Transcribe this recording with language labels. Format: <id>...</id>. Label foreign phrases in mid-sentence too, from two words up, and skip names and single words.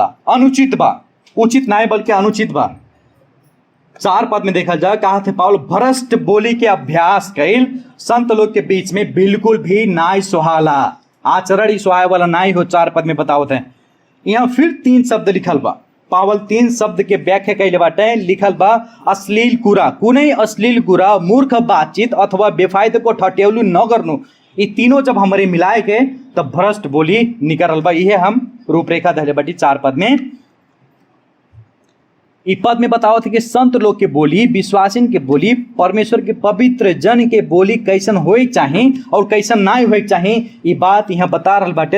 <bho>अनुचित बा, उचित नाय बल्कि अनुचित बा। 4 पद में देखा जाए कहा थे पाउल, भ्रष्ट बोली के अभ्यास कैल संत लोग के बीच में बिल्कुल भी नाय सुहाला। आचरण ही सुहाय वाला नाय हो। 4 पद में बताओ थे। यहाँ फिर 3 शब्द लिखल बा। पावल 3 शब्द के व्याख्या कैले बाटे। लिखल बा</bho> <ne>अश्लील कुरा, कुनै अश्लील कुरा, मूर्ख बातचीत अथवा बेफायदे को ठटेउलू न गर्नु।</ne> <bho>ये तीनों जब हमारे मिलाए के तब भ्रष्ट बोली निकल बा। यह हम रूपरेखा धरे बाटी 4 पद में। इस पद में बताओ थे कि संत लोग के बोली, विश्वासिन के बोली, परमेश्वर के पवित्र जन के बोली कैसन होए चाहिए और कैसन ना होए चाहिए, ये बात यहाँ बता रहा बाटे।</bho>